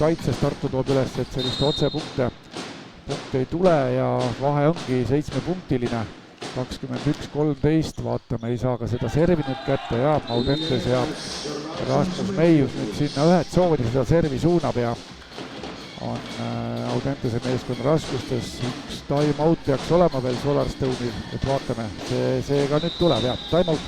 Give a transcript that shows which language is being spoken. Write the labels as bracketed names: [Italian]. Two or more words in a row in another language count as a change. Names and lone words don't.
[Estonian] kaitses Tartu toob üles, et sellist otsepunkte ei tule ja vahe ongi 7-punktiline, 21-13, vaatame, ei saa ka seda servi nüüd kätte ja Audentes ja Rasmus Meius nüüd sinna ühe tsooni seda servi suunab ja on Audentese meeskond raskustes, üks [English] time out [Estonian] peaks olema veel Solarstone'il, et vaatame, see ka nüüd tuleb ja [English] time out.